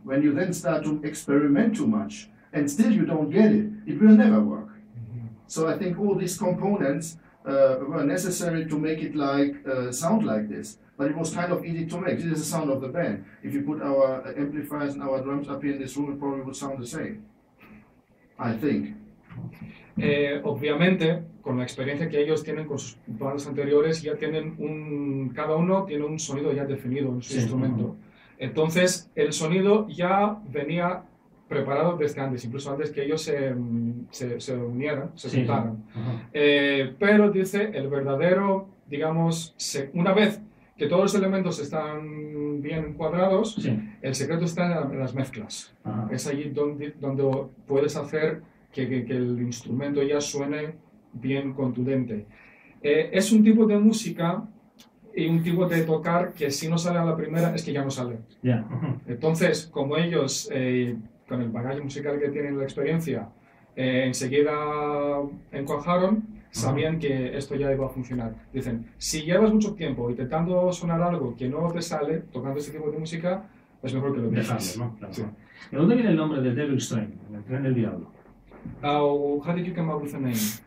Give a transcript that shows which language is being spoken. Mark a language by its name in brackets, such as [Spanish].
[English] When you then start to experiment too much and still you don't get it, it will never work. So I think all these components were necessary to make it like sound like this. But it was kind of easy to make. This is the sound of the band. If you put our amplifiers and our drums up here in this room, it probably would sound the same, I think. [Spanish] Obviamente, con la experiencia que ellos tienen con sus bandas anteriores, ya tienen cada uno tiene un sonido ya definido en su instrumento. Entonces, el sonido ya venía preparado desde antes, incluso antes que ellos se unieran, se juntaran. Pero dice, el verdadero, digamos, una vez que todos los elementos están bien cuadrados, el secreto está en las mezclas. Es allí donde puedes hacer que el instrumento ya suene bien contundente. Es un tipo de música y un tipo de tocar que si no sale a la primera es que ya no sale. Entonces, como ellos, con el bagaje musical que tienen, la experiencia, enseguida encuajaron, sabían que esto ya iba a funcionar. Dicen, si llevas mucho tiempo intentando sonar algo que no te sale, tocando este tipo de música, es mejor que lo dejes. ¿No? Claro. ¿De dónde viene el nombre de Devil's Train, el tren del diablo? [English] How did you come up with the name?